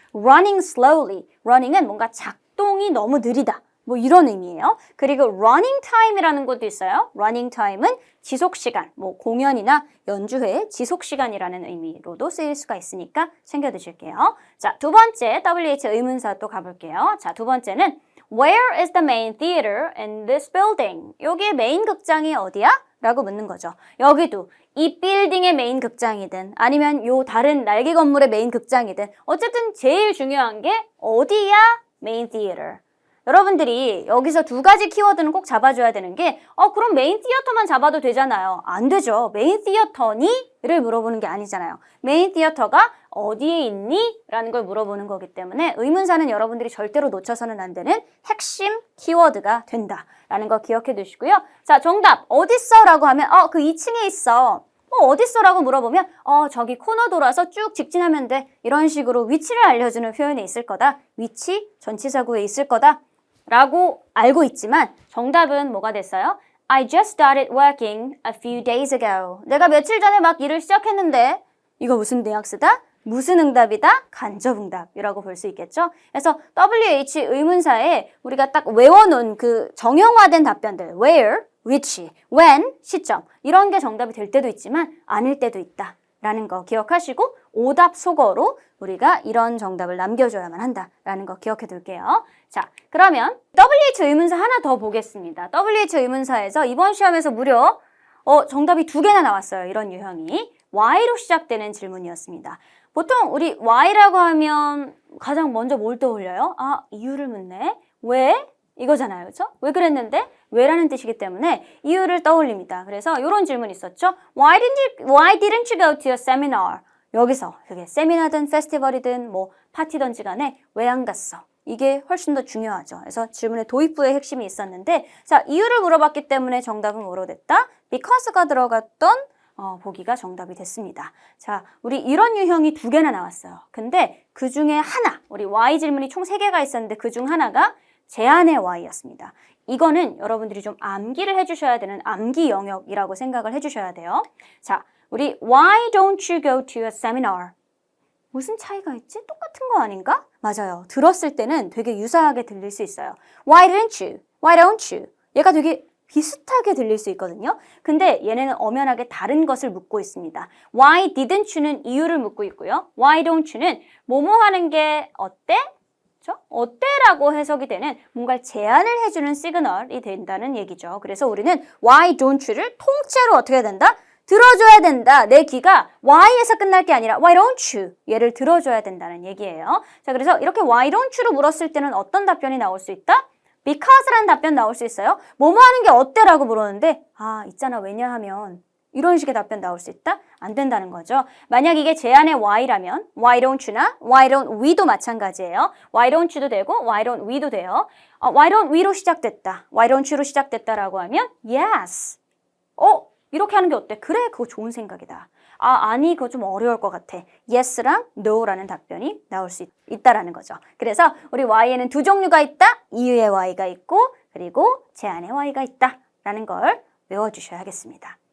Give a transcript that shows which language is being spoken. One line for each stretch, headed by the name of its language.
English: running slowly,
Korean: running은 뭔가 작동이 너무 느리다. 이런 의미예요. 그리고
English: running time
Korean: 이라는 것도 있어요. running time은 지속시간, 공연이나 연주회의 지속시간이라는 의미로도 쓰일 수가 있으니까 챙겨두실게요. 자, 두 번째 WH 의문사 또 가볼게요. 자, 두 번째는
English: Where is the main theater in this building?
Korean: 여기에 메인 극장이 어디야? 라고 묻는 거죠. 여기도 이 빌딩의 메인 극장이든 아니면 요 다른 날개 건물의 메인 극장이든 어쨌든 제일 중요한 게 어디야? 메인 theater. 여러분들이 여기서 두 가지 키워드는 꼭 잡아줘야 되는 게 그럼 메인 티어터만 잡아도 되잖아요. 안 되죠. 메인 티어터니? 를 물어보는 게 아니잖아요. 메인 티어터가 어디에 있니? 라는 걸 물어보는 거기 때문에 의문사는 여러분들이 절대로 놓쳐서는 안 되는 핵심 키워드가 된다라는 거 기억해 두시고요. 자, 정답 어딨어? 라고 하면 그 2층에 있어. 어딨어? 라고 물어보면 저기 코너 돌아서 쭉 직진하면 돼. 이런 식으로 위치를 알려주는 표현이 있을 거다. 위치, 전치사구에 있을 거다. 라고 알고 있지만 정답은 뭐가 됐어요?
English: I just started working a few days ago.
Korean: 내가 며칠 전에 막 일을 시작했는데 이거 무슨 뉘앙스다? 무슨 응답이다? 간접응답이라고 볼 수 있겠죠? 그래서 WH 의문사에 우리가 딱 외워놓은 그 정형화된 답변들 where, which, when, 시점 이런 게 정답이 될 때도 있지만 아닐 때도 있다 라는 거 기억하시고 오답 속어로 우리가 이런 정답을 남겨줘야만 한다라는 거 기억해 둘게요. 자, 그러면 WH 의문사 하나 더 보겠습니다. WH 의문사에서 이번 시험에서 무려 정답이 2개나 나왔어요. 이런 유형이. Y로 시작되는 질문이었습니다. 보통 우리 Y라고 하면 가장 먼저 뭘 떠올려요? 이유를 묻네. 왜? 이거잖아요. 그렇죠? 왜 그랬는데? 왜라는 뜻이기 때문에 이유를 떠올립니다. 그래서 이런 질문이 있었죠.
English: Why didn't you go to a seminar?
Korean: 여기서 그게 세미나든 페스티벌이든 파티든지 간에 왜 안 갔어? 이게 훨씬 더 중요하죠. 그래서 질문의 도입부의 핵심이 있었는데 자, 이유를 물어봤기 때문에 정답은 뭐로 됐다? Because가 들어갔던 보기가 정답이 됐습니다. 자, 우리 이런 유형이 2개나 나왔어요. 근데 그 중에 하나, 우리 Y 질문이 총 3개가 있었는데 그 중 하나가 제안의 Y였습니다. 이거는 여러분들이 좀 암기를 해주셔야 되는 암기 영역이라고 생각을 해주셔야 돼요. 자, 우리
English: Why don't you go to a seminar?
Korean: 무슨 차이가 있지? 똑같은 거 아닌가? 맞아요. 들었을 때는 되게 유사하게 들릴 수 있어요.
English: Why didn't you? Why don't you?
Korean: 얘가 되게 비슷하게 들릴 수 있거든요. 근데 얘네는 엄연하게 다른 것을 묻고 있습니다.
English: Why didn't you
Korean: 는 이유를 묻고 있고요.
English: Why don't you
Korean: 는 뭐뭐 하는 게 어때? 그렇죠? 어때라고 해석이 되는 뭔가 제안을 해주는 시그널이 된다는 얘기죠. 그래서 우리는
English: Why don't you
Korean: 를 통째로 어떻게 해야 된다? 들어줘야 된다. 내 귀가 why에서 끝날 게 아니라
English: why don't you?
Korean: 얘를 들어줘야 된다는 얘기예요. 자, 그래서 이렇게
English: why don't you
Korean: 로 물었을 때는 어떤 답변이 나올 수 있다? Because라는 답변 나올 수 있어요. 뭐뭐 하는 게 어때라고 물었는데 있잖아 왜냐하면 이런 식의 답변 나올 수 있다? 안 된다는 거죠. 만약 이게 제안의 why라면
English: why don't you
Korean: 나
English: why don't we
Korean: 도 마찬가지예요.
English: why don't you
Korean: 도 되고
English: why don't we
Korean: 도 돼요. why don't we로 시작됐다.
English: why don't you
Korean: 로 시작됐다라고 하면 yes. 이렇게 하는 게 어때? 그래, 그거 좋은 생각이다. 아니, 그거 좀 어려울 것 같아. Yes랑 No라는 답변이 나올 수 있다라는 거죠. 그래서 우리 Y에는 2 종류가 있다. 이유의 Y가 있고 그리고 제안의 Y가 있다라는 걸 외워주셔야겠습니다.